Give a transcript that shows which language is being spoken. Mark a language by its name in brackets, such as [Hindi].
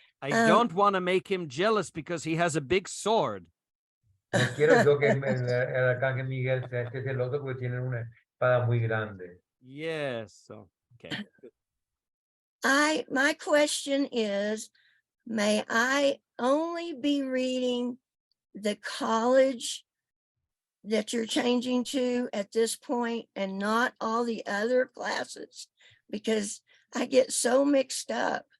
[English] I don't want to make him jealous because he has a big sword. [Spanish] No quiero yo que el arcángel Miguel sea este celoso porque tiene una espada muy grande. [English] Yes. So, okay. My question is, may I only be reading the college that you're changing to at this point and not all the other classes? Because I get so mixed up.